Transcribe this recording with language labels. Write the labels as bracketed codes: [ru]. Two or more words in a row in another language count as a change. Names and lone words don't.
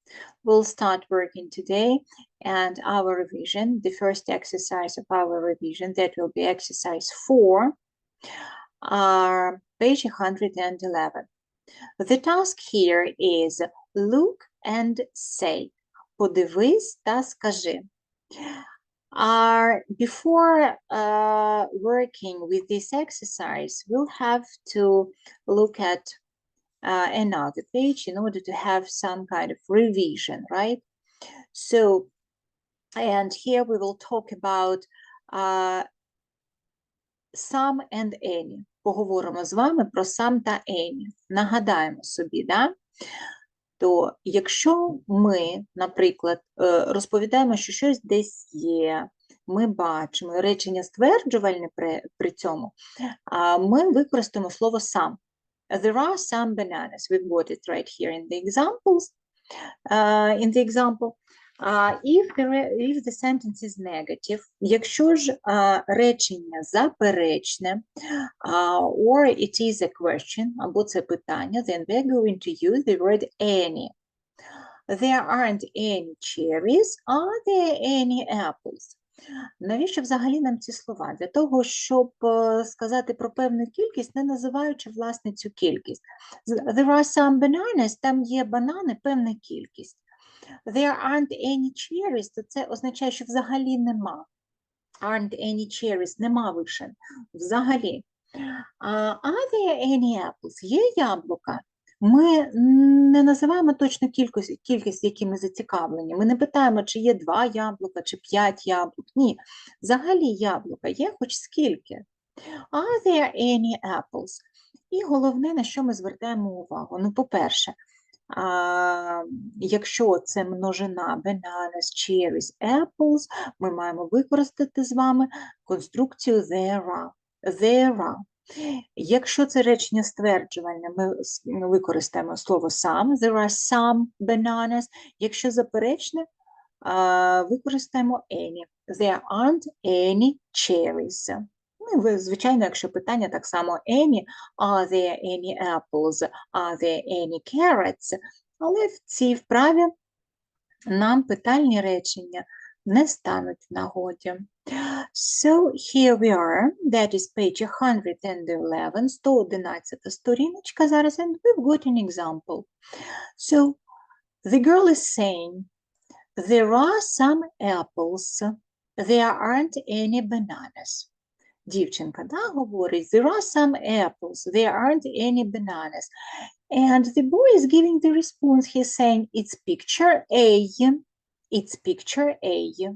[en] We'll start working today, and our revision, the first exercise of our revision, that will be exercise 4, page 111. The task here is look and say. [uk] Подивись та скажи. [en] Before working with this exercise, we'll have to look at another page in order to have some kind of revision, right? So, and here we will talk about some and any. [uk] Поговоримо з вами про some та any. Нагадаємо собі, да? То якщо ми, наприклад, розповідаємо, що щось десь є, ми бачимо речення стверджувальне при цьому, ми використаємо слово some. [en] There are some bananas. We've got it right here in the examples. In the example, if the sentence is negative, [uk] якщо ж речення заперечне, [en] or it is a question, [uk] або це питання, [en] then we're going to use the word any. There aren't any cherries. Are there any apples? [uk] Навіщо взагалі нам ці слова? Для того, щоб сказати про певну кількість, не називаючи, власне, цю кількість. [en] There are some bananas, [uk] там є банани, певна кількість. [en] There aren't any cherries, [uk] то це означає, що взагалі нема. [en] Aren't any cherries, [uk] нема вишень. Взагалі. [en] Are there any apples? [uk] Є яблука? Ми не називаємо точно кількість, які ми зацікавлені. Ми не питаємо, чи є 2 яблука, чи 5 яблук. Ні, взагалі яблука є хоч скільки. [en] Are there any apples? [uk] І головне, на що ми звертаємо увагу. Ну, по-перше, якщо це множина [en] bananas, cherries, apples, [uk] ми маємо використати з вами конструкцію [en] there are. There are. [uk] Якщо це речення стверджувальне, ми використаємо слово some. [en] There are some bananas. [uk] Якщо заперечне, використаємо any. [en] There aren't any cherries. [uk] Ну, звичайно, якщо питання так само any, [en] are there any apples, are there any carrots, [uk] але в цій вправі нам питальні речення не стануть в нагоді. [en] So, here we are, that is page 111, 111 [uk] сторіночка зараз, [en] and we've got an example. So, the girl is saying, there are some apples, there aren't any bananas. [uk] Дівчинка, да, говорить, [en] there are some apples, there aren't any bananas. And the boy is giving the response, he's saying, it's picture A, it's picture A.